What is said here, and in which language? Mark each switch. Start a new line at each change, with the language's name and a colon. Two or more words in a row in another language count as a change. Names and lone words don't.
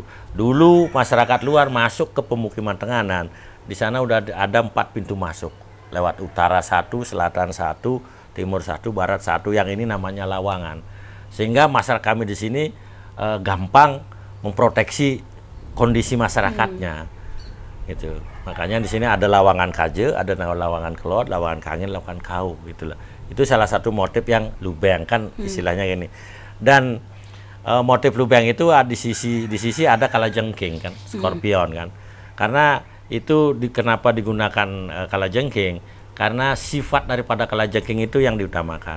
Indonesian: Dulu masyarakat luar masuk ke pemukiman Tenganan, di sana udah ada 4 pintu masuk. Lewat utara 1, selatan 1, timur 1, barat 1, yang ini namanya lawangan. Sehingga masyarakat kami di sini gampang memproteksi kondisi masyarakatnya. Gitu. Makanya di sini ada
Balinese: lawangan kaje,
Indonesian: ada
Balinese: lawangan kelot, lawangan kangin, lawangan kau,
Indonesian: gitulah. Itu salah satu motif yang lubeng kan istilahnya gini. Dan motif lubeng itu di sisi ada kalajengking kan, skorpion kan. Karena itu kenapa digunakan kalajengking? Karena sifat daripada kalajengking itu yang diutamakan.